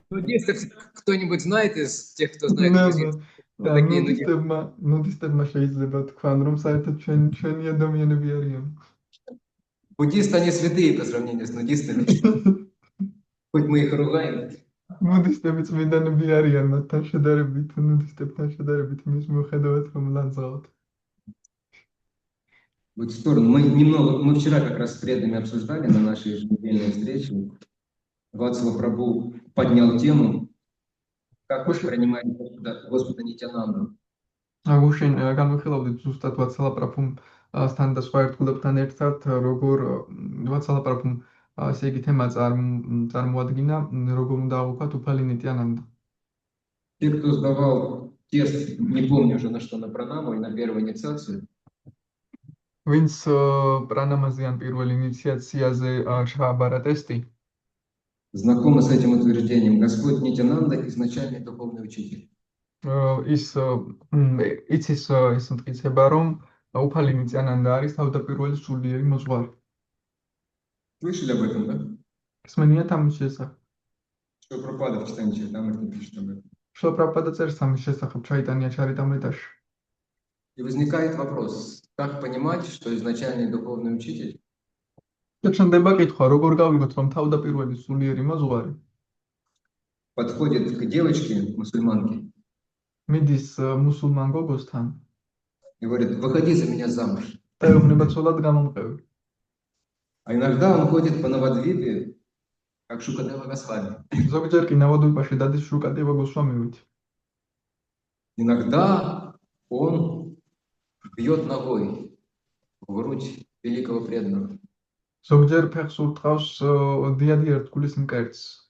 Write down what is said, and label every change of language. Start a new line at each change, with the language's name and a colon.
Russian: Нудисты кто-нибудь знает из тех, кто знает нудистов? Такие нудисты.
Georgian: ნუდისტებმა შეიძლება თქვან, რომ საერთოდ ჩვენი ადამიანები არიან.
Russian: Буддисты, они святые по сравнению с нудистами. Хоть мы их ругаем.
Georgian: ნუდისტები წმინდანები არიან მათთან შედარებით, ნუდისტებთან შედარებით იმის მიუხედავად, რომ ლანძღავთ.
Russian: Вот в сторону. Мы вчера как раз с преданными обсуждали на нашей еженедельной встрече. Вацлав Прабху поднял тему, как воспринимать Господа Нитянанду.
Georgian: გუშინ განვიხილავდით ზუსტად ვაცლავ პრაფუმთან და სხვა ერთგულებთან ერთად, როგორ ვაცლავ პრაფუმ ასე იგი თემა წარმოადგინა, როგორ უნდა აღვქვათ უფალი ნიტიანანდა.
Russian: Те, кто сдавал тест, не помню уже на что, на пранаму и на первую инициацию,
Georgian: ვინც პრანამაზე ან პირველ ინიციაციაზე ჩააბარა ტესტი,
Russian: знакомы с этим утверждением. Господь Нитянанда изначальный духовный учитель.
Georgian: იცის ეს მტკიცება, რომ უფალი ნიტიანანდა არის თავდაპირველი სულიერი მოძღვარი.
Russian: Слышали об этом, да?
Georgian: გსმენიათ ამის შესახებ?
Russian: Что Прабхупада в читании Чаритамриты пишет об этом.
Georgian: შილ პრაბჰუპადა წერს ამის შესახებ ჩაიტანია ჩარიტამრიტაში.
Russian: И возникает вопрос, как понимать, что изначальный духовный учитель
Georgian: და ჩნდება კითხვა, როგორ გავიგოთ, რომ თავდაპირველი სულიერი მოძღვარი
Russian: подходит к девочке, мусульманке,
Georgian: მიდის მუსულმან გოგოსთან
Russian: и говорит, выходи за меня замуж.
Georgian: და ეუბნება ცოლად გამომყევი.
Russian: А иногда он ходит по Навадвипе, как Шукадева Госвами.
Georgian: ზოგჯერ კი ნავადვიპაში დადის შუკადევა გოსვამივით.
Russian: Иногда он бьет ногой в грудь великого преданного.
Georgian: ზოგჯერ ფეხს ურტყავს დიადი ერთგულის მკერდს.